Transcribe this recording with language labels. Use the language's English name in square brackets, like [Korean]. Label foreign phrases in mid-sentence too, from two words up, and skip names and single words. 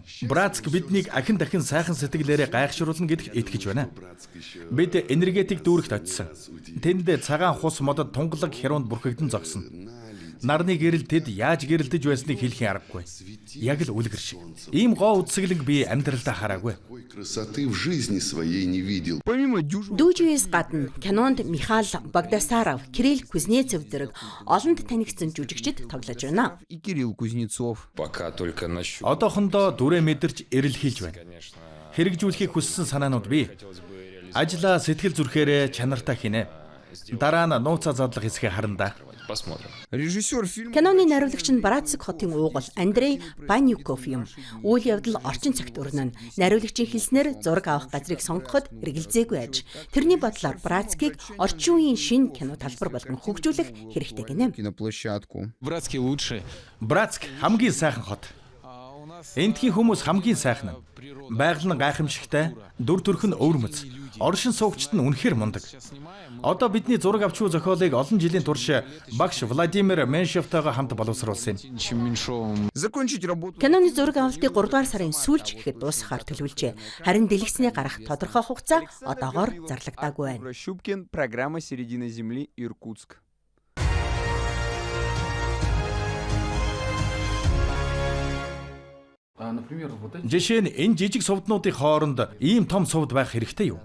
[Mongolian] Братск биднийг ахин дахин сайхан сэтгэлээрээ гайхшруулна гэдэгт итгэж байна. Бид энергетик дүүрэгт очисон. Тэнд цагаан хус модод тунгалаг хяруунд бүрхэгдэн зогсно. Нарны гэрэл тэд яаж гэрэлдэж байсныг хэлхийн аргагүй. Яг л үлгэр шиг. Ийм гоо үсгэлэг би амьдралдаа хараагүй. [Russian] Такой красоты в жизни своей не видел. Помимо дюжин... [Mongolian] Дүүжээс гадна кинонд Михаил Багдасаров, Кирилл Кузнецов зэрэг олонд танигдсан жүжигчид тоглож байна. [Russian] И Кирилл Кузнецов. Пока только насчет. [Mongolian] Одоохондоо дүрээ мэдэрч эрэл хийж байна. Хэрэгжүүлэхийг хүссэн санаанууд бий. Ажлаа сэтгэл зүрхээрээ чанартай хийнэ. Дараа нь нууцаа задлах хэсгээ харна. [Russian] Посмотрим. Режиссер фильма... [Mongolian] Киноны найруулагч нь Братск хотын уугуул Андрей Панюков юм. Үйл явдал орчин цагт өрнөн. Найруулагчийн хэлснээр зураг авах газрыг сонгоход эргэлзээгүй аж. Тэрний бодлоор Братскийг орчин үеийн шинэ кино талбар болгон хөгжүүлэх хэрэгтэй гинэ. [Russian] Киноплощадку. Братский лучший. [Mongolian] Братск хамгийн сайхан хот. Энтхийн хүмүүс хамгийн сайхан нь. Байгаль нь гайхамшигтай, дүр төрх нь өвөрмөц. Оршин суугчид нь үнэхээр мундаг. Одоо бидний зураг авчуу зохиолыг олон жилийн турш багш Владимир Меншевтойгоо хамт боловсруулсан юм. [Russian] Чем меньшовым. Закончить работу. [Mongolian] Киноны зураг авалтыг 3 дугаар сарын сүүлч гэхэд дуусгахаар төлөвлөжээ. Харин дэлгэцнээ гарах тодорхой хугацаа одоогоор зарлагдаагүй байна. [Russian] Щупкин. Программа «Середина земли», Иркутск. [Mongolian] Жишээ нь энэ жижиг сувднуудын хооронд ийм том сувд байх хэрэгтэй юу?